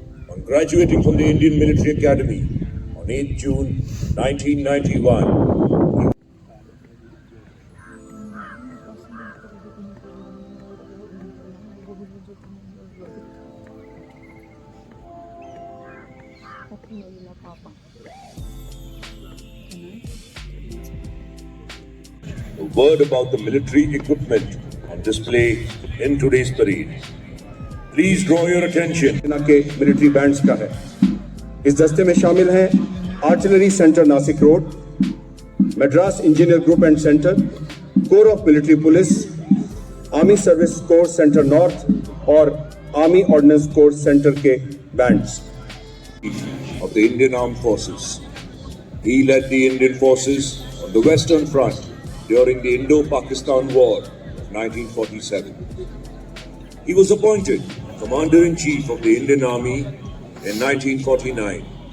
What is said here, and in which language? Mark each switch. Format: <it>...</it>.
<en>On graduating from the Indian Military Academy on 8 June 1991, a word about the military equipment on display in today's parade. Please draw your attention.</en> <hi>सेना के military bands का है। इस दस्ते में शामिल हैं artillery centre Nashik road, Madras engineer group and centre, core of military police, army service corps centre north और आर्मी ऑर्डिनेंस कोर सेंटर के bands.</hi> <en>Of the Indian Armed Forces. He led the Indian forces on the Western Front during the Indo-Pakistan War of 1947. He was appointed Commander-in-Chief of the Indian Army in 1949.</en>